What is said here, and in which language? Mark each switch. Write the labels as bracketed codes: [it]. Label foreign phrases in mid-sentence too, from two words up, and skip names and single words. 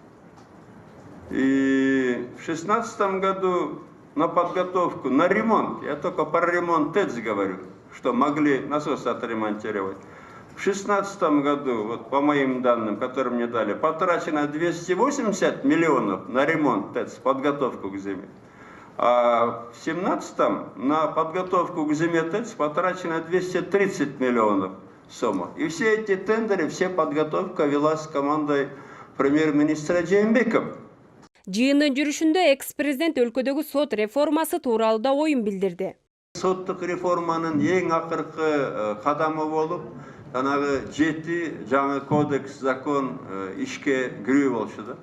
[ru] И в 2016 году на подготовку, на ремонт, я только про ремонт ТЭЦ говорю, что могли насос отремонтировать, В 2016 году, вот по моим данным, которые мне дали, потрачено 280 миллионов на ремонт ТЭЦ, подготовку к зиме. А в 2017 на подготовку к зиме ТЭЦ потрачено 230 миллионов сумма. И все эти тендеры, все подготовка велась командой премьер-министра Жээнбекова. [ky] Жыйындын жүрүшүндө экс-президент өлкөдөгү сот реформасы тууралуу да оюн билдирди. Соттук реформанын эң акыркы кадамы болуп, жанагы 7 жаңы кодекс, закон ишке кирүү болчу да.